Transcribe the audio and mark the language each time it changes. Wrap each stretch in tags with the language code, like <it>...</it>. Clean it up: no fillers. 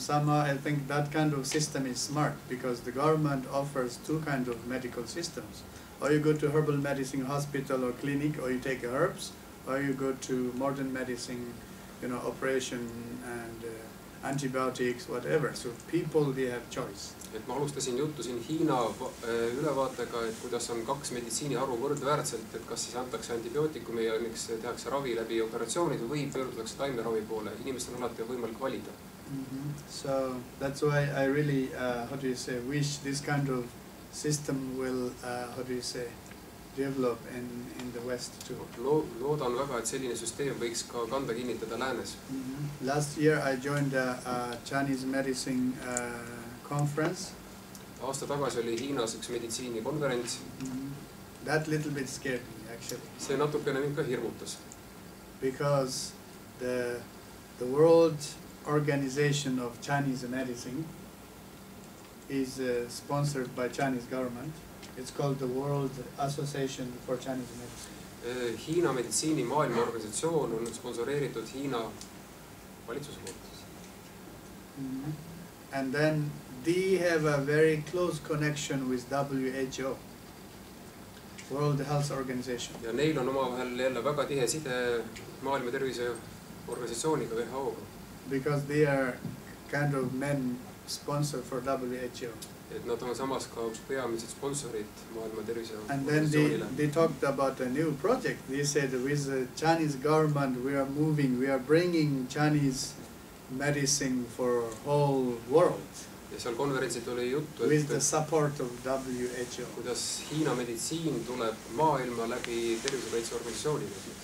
<en>Somehow I think that kind of system is smart because the government offers two kinds of medical systems. Or you go to herbal medicine hospital or clinic, or you take herbs, or you go to modern medicine, you know, operation and antibiotics, whatever. So people, they have choice.</en> <et>Et ma alustasin juttu siin Hiina ülevaatega, et kuidas on kaks meditsiiniharu võrdväärselt, et kas siis antakse antibiootikumi ja miks tehakse ravi läbi operatsioonid või pöördutakse taimeravi poole. Inimestel on alati võimalik valida.</et> <en>So that's why I really, how do you say, wish this kind of system will, how do you say, develop in the West too.</en> <et>Loodan väga, et selline süsteem võiks ka kanda kinnitada Läänes.</et> <en>Last year I joined a Chinese medicine conference.</en> <et>Aasta tagasi oli Hiinas üks meditsiinikonverents.</et> <en>That little bit scared me actually.</en> <et>See natukene mind ka hirmutas.</et> <en>Because the World Organization of Chinese Medicine is sponsored by Chinese government. It's called the World Association for Chinese Medicine.</en> <et>Hiina meditsiini maailmaorganisatsioon on sponsoreeritud Hiina valitsuse poolt.</et> <en>And then they have a very close connection with WHO, World Health Organization.</en> <et>Ja neil on omavahel jälle väga tihe side maailma terviseorganisatsiooniga WHO-ga.</et> <en>Because they are kind of main sponsor for WHO.</en> <et>Et nad on samas ka peamised sponsorid maailma</et> <en>and then they talked about a new project. They said with the Chinese government we are bringing Chinese medicine for whole world.</en> <et>Ja seal konverentsil tuli juttu,</et> <en>with the support of WHO.</en> <et>Kuidas Hiina meditsiin tuleb maailma läbi tervisekaitseorganisatsioonide.</et>